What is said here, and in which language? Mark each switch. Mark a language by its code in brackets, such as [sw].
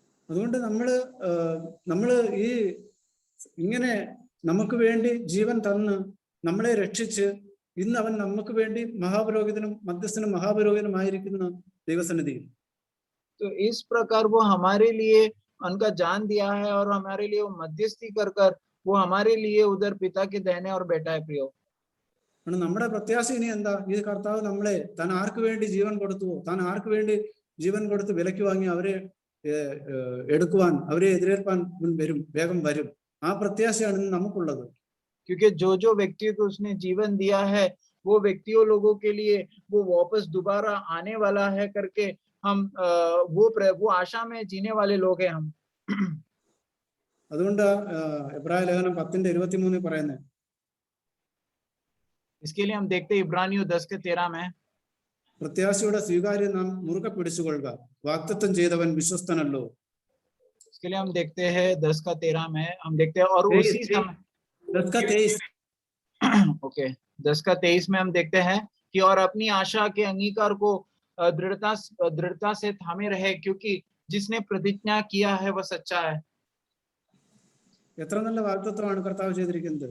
[ml] അതുകൊണ്ട് നമ്മള് ഈ ഇങ്ങനെ നമുക്ക് വേണ്ടി ജീവൻ തന്ന് നമ്മളെ രക്ഷിച്ച് ഇന്ന് അവൻ നമുക്ക് വേണ്ടി മഹാപുരോഹിതനും മധ്യസ്ഥനും മഹാപുരോഹിതനുമായിരിക്കുന്ന ദൈവസന്നിധിയിൽ. [hi] तो इस प्रकार वो हमारे लिए उनका जान दिया है और हमारे लिए वो मध्यस्थी कर वो हमारे लिए उधर पिता के दाहिने और बैठा है प्रियो। [ml] നമ്മുടെ പ്രത്യാശ ഇനി എന്താ? ഈ കർത്താവ് നമ്മളെ താൻ ആർക്ക് വേണ്ടി ജീവൻ കൊടുത്തുവോ, താൻ ആർക്ക് വേണ്ടി ജീവൻ കൊടുത്ത് വിലക്ക് വാങ്ങി അവരെ എടുക്കുവാൻ, അവരെ എതിരേൽപ്പാൻ വേഗം വരും. ആ പ്രത്യാശയാണ് ഇന്ന് നമുക്കുള്ളത്. [hi] क्योंकि जो व्यक्ति को उसने जीवन दिया है वो व्यक्तियों लोगों के लिए वो वापस दोबारा आने वाला है करके हम वो आशा में जीने वाले लोग हैं हम। [ml] അതുകൊണ്ട് എബ്രായ ലേഖനം 10:23 പറയുന്നത്, [hi] इसके लिए हम देखते हैं इब्रानियों 10:13 में, [ml] പ്രത്യാശയുടെ സ്വീകാര്യം നാം മുറുകെ പിടിച്ചുകൊള്ളുക, വാഗ്ദത്തം ചെയ്തവൻ വിശ്വസ്തനല്ലോ. [hi] इसके लिए हम देखते हैं 10:13 में हम देखते हैं, और उसी समय 10:23 ओके 10:23 में हम देखते हैं कि और अपनी आशा के अंगीकार को दृढ़ता से थामे रहे, क्योंकि जिसने प्रतिज्ञा किया है वह सच्चा है. [ml] എത്ര നല്ല വാഗ്ദത്തമാണ് കർത്താവ് ചെയ്തിരിക്കുന്നത്.